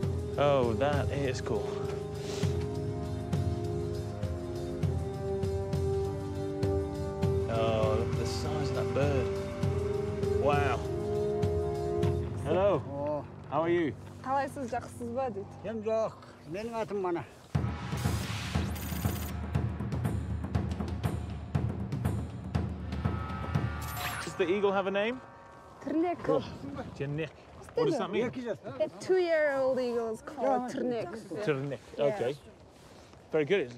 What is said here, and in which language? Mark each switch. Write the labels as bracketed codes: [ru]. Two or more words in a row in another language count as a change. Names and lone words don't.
[en] Oh, that is cool. Oh, look at the size of that bird. Wow. Hello. Oh. How are you? [kk] Қалайсыз, жақсысыз ба дейді. Ем жоқ, менің атым мана. [en] Does the eagle have a name? Tırnek. Tırnek. What does that mean? A 2-year-old eagle is called tırnek. Tırnek. Okay. Very good.